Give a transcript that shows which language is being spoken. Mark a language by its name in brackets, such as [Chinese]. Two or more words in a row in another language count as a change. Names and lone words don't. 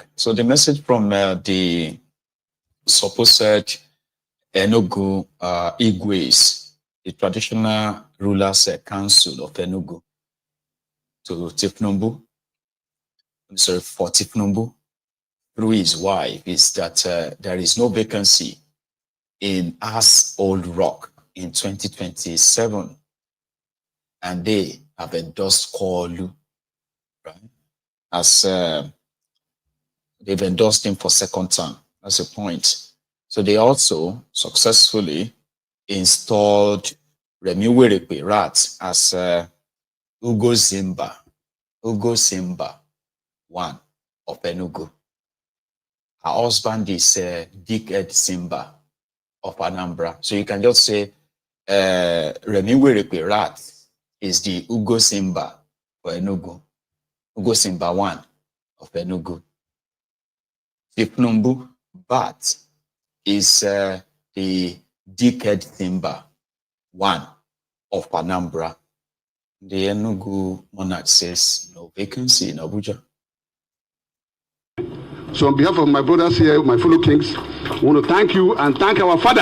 [English] So the message from the supposed Enugu Igwes, the traditional rulers council of Enugu, to thiefnubu, for thiefnubu, through his wife, is that there is no vacancy in Assholerock in 2027, and they have endorsed Koolu, right? As they've endorsed him for second term. That's a point. So they also successfully installed Werey Wike as Ugo Simba, one of Enugu. Her husband is Dickhead Simba of Anambra. So you can just say Werey Wike is the Ugo Simba for Enugu. Ugo Simba one of Enugu. thiefnubu Bat is the Dickhead Simba one of Anambra. The Enugu Monarchs says no vacancy in Abuja. So on behalf of my brothers here, my fellow kings, I want to thank you and thank our father.